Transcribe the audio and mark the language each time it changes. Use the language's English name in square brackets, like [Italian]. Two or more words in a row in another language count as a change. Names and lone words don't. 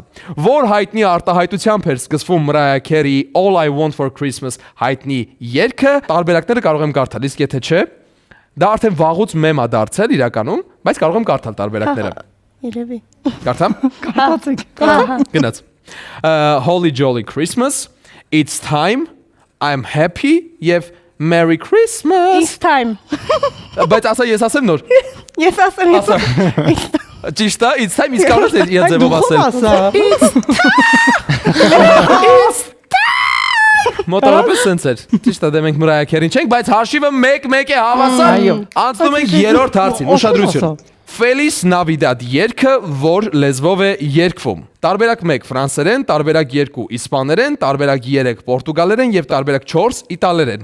[Armenian] Որ հայտնի արտահայտությամբ էր սկսվում Mariah Carey All I Want for Christmas հայտնի երգը, տարբերակները կարող եմ կարդալ, իսկ եթե չէ, դա արդեն վաղուց մեմ է դարձել իրականում, բայց կարող եմ կարդալ տարբերակները։ Երևի։ Կարդամ։ Կարդացեք։ Գնաց։ Holy Jolly Christmas, It's Time, I'm Happy եւ Merry Christmas։ It's time։ Բայց ասա ես ասեմ նոր։ Ես ասեմ։ Ճիշտ է, It's Time իսկ կարող ես իր ձևով ասել։ Մոտավորապես սենց էր։ Ճիշտ է, դե մենք Mariah Carey-ին չենք, բայց հաշիվը 1-1 է հավասար։ Անցնում ենք երրորդ հարցին։ Ուշադրություն։ Feliz Navidad երգը որ լեզվով է երգվում։ Տարբերակ 1 ֆրանսերեն, տարբերակ 2 իսպաներեն, տարբերակ 3 պորտուգալերեն եւ տարբերակ 4 իտալերեն։